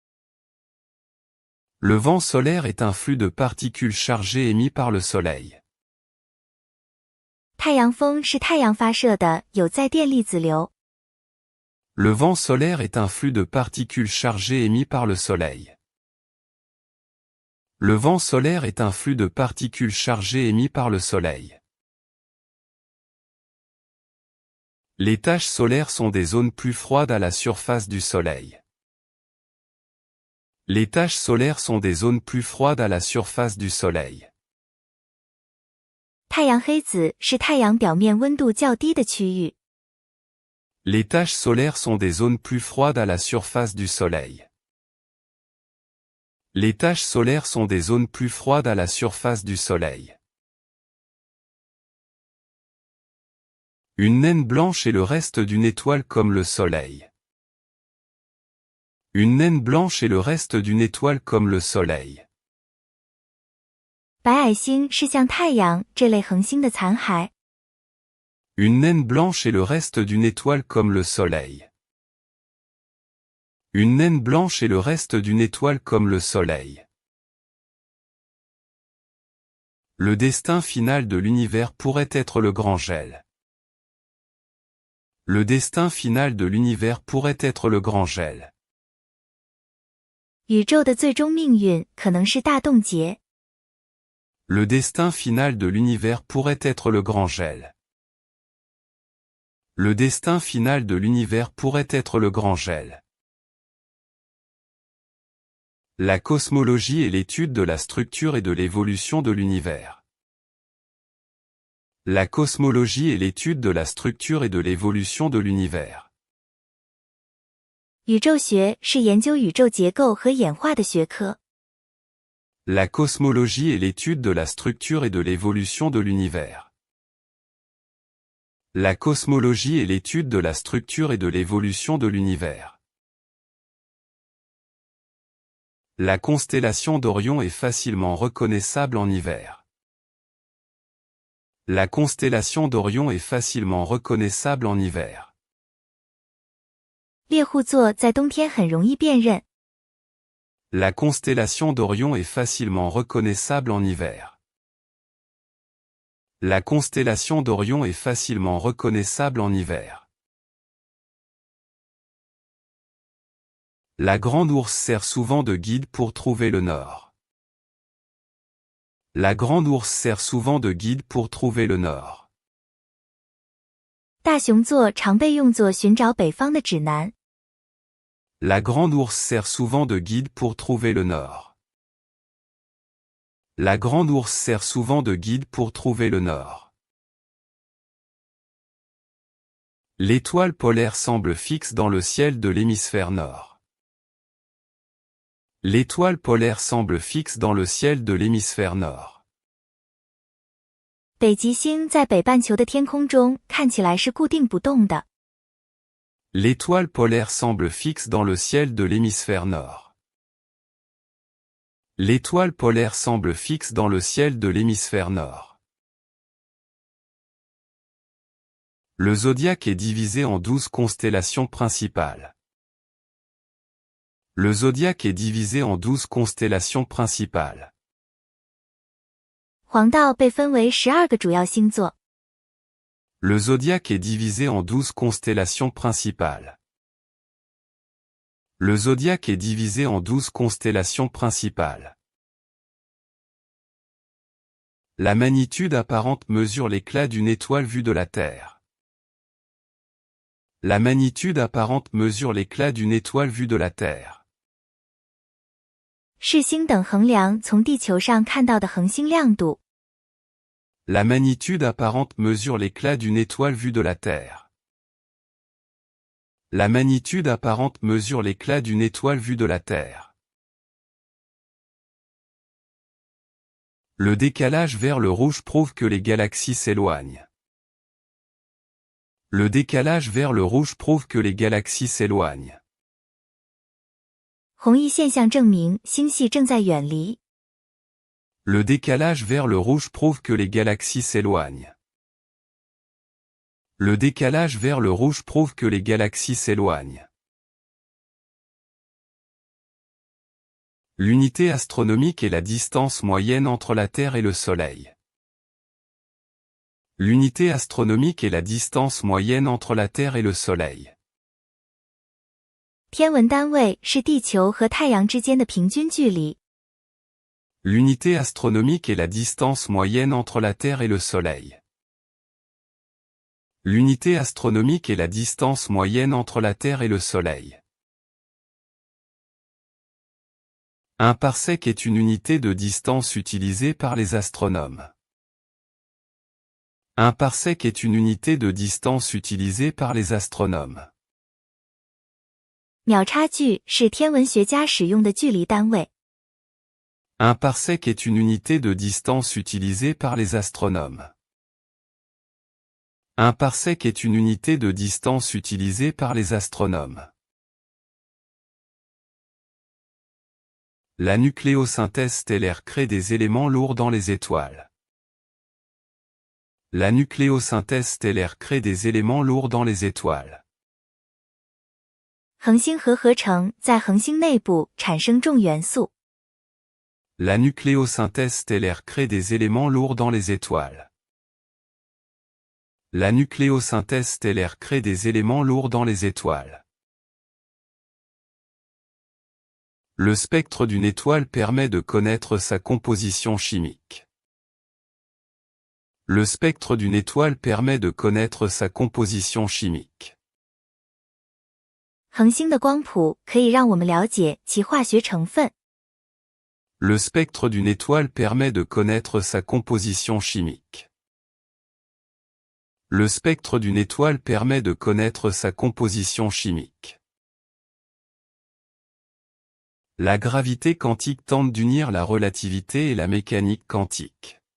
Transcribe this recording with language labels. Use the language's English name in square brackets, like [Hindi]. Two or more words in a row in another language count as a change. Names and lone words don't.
[French] Le vent solaire est un flux de particules chargées émis par le Soleil. [Chinese] 太阳风是太阳发射的有载电粒子流。 [French] Le vent solaire est un flux de particules chargées émis par le Soleil. Le vent solaire est un flux de particules chargées émis par le Soleil. Les taches solaires sont des zones plus froides à la surface du Soleil. Les taches solaires sont des zones plus froides à la surface du Soleil. [Chinese] 太阳黑子是太阳表面温度较低的区域。 [French] Les taches solaires sont des zones plus froides à la surface du Soleil. Les taches solaires sont des zones plus froides à la surface du Soleil. Une naine blanche est le reste d'une étoile comme le Soleil. Une naine blanche est le reste d'une étoile comme le Soleil. [Chinese] 白矮星是像太阳这类恒星的残骸。 [French] Une naine blanche est le reste d'une étoile comme le Soleil. Une naine blanche est le reste d'une étoile comme le Soleil. Le destin final de l'univers pourrait être le grand gel. Le destin final de l'univers pourrait être le grand gel. [Chinese] 宇宙的最终命运可能是大冻结。 [French] Le destin final de l'univers pourrait être le grand gel. Le destin final de l'univers pourrait être le grand gel. La cosmologie est l'étude de la structure et de l'évolution de l'univers. La cosmologie est l'étude de la structure et de l'évolution de l'univers. [Chinese] 宇宙学是研究宇宙结构和演化的学科。 [French] La cosmologie est l'étude de la structure et de l'évolution de l'univers. La cosmologie est l'étude de la structure et de l'évolution de l'univers. La constellation d'Orion est facilement reconnaissable en hiver. La constellation d'Orion est facilement reconnaissable en hiver. [Chinese] 猎户座在冬天很容易辨认。 [French] La constellation d'Orion est facilement reconnaissable en hiver. La constellation d'Orion est facilement reconnaissable en hiver. La grande ourse sert souvent de guide pour trouver le nord. La grande ourse sert souvent de guide pour trouver le nord. [Chinese] 大熊座常被用作寻找北方的指南。 [French] La grande ourse sert souvent de guide pour trouver le nord. La grande ourse sert souvent de guide pour trouver le nord. L'étoile polaire semble fixe dans le ciel de l'hémisphère nord. L'étoile polaire semble fixe dans le ciel de l'hémisphère nord. [Chinese] 北极星在北半球的天空中看起来是固定不动的。 [French] L'étoile polaire semble fixe dans le ciel de l'hémisphère nord. L'étoile polaire semble fixe dans le ciel de l'hémisphère nord. Le zodiaque est divisé en 12 constellations principales. Le zodiaque est divisé en 12 constellations principales. [Chinese] 黄道被分为12个主要星座。 [French] Le zodiaque est divisé en 12 constellations principales. Le zodiaque est divisé en 12 constellations principales. La magnitude apparente mesure l'éclat d'une étoile vue de la Terre. La magnitude apparente mesure l'éclat d'une étoile vue de la Terre. [Chinese] 视星等衡量从地球上看到的恒星亮度。 [French] La magnitude apparente mesure l'éclat d'une étoile vue de la Terre. La magnitude apparente mesure l'éclat d'une étoile vue de la Terre. Le décalage vers le rouge prouve que les galaxies s'éloignent. Le décalage vers le rouge prouve que les galaxies s'éloignent. [Chinese] 红移现象证明星系正在远离。 [French] Le décalage vers le rouge prouve que les galaxies s'éloignent. Le décalage vers le rouge prouve que les galaxies s'éloignent. L'unité astronomique est la distance moyenne entre la Terre et le Soleil. L'unité astronomique est la distance moyenne entre la Terre et le Soleil. [Chinese] 天文单位是地球和太阳之间的平均距离。 [French] L'unité astronomique est la distance moyenne entre la Terre et le Soleil. L'unité astronomique est la distance moyenne entre la Terre et le Soleil. Un parsec est une unité de distance utilisée par les astronomes. Un parsec est une unité de distance utilisée par les astronomes. [Chinese] 秒差距是天文学家使用的距离单位。 [French] Un parsec est une unité de distance utilisée par les astronomes. Un parsec est une unité de distance utilisée par les astronomes. La nucléosynthèse stellaire crée des éléments lourds dans les étoiles. La nucléosynthèse stellaire crée des éléments lourds dans les étoiles. [Chinese] 恒星核合成在恒星内部产生重元素。 [French] La nucléosynthèse stellaire crée des éléments lourds dans les étoiles. La nucléosynthèse stellaire crée des éléments lourds dans les étoiles. Le spectre d'une étoile permet de connaître sa composition chimique. Le spectre d'une étoile permet de connaître sa composition chimique. [Chinese] 恒星的光谱可以让我们了解其化学成分。 [French] Le spectre d'une étoile permet de connaître sa composition chimique. Le spectre d'une étoile permet de connaître sa composition chimique. La gravité quantique tente d'unir la relativité et la mécanique quantique.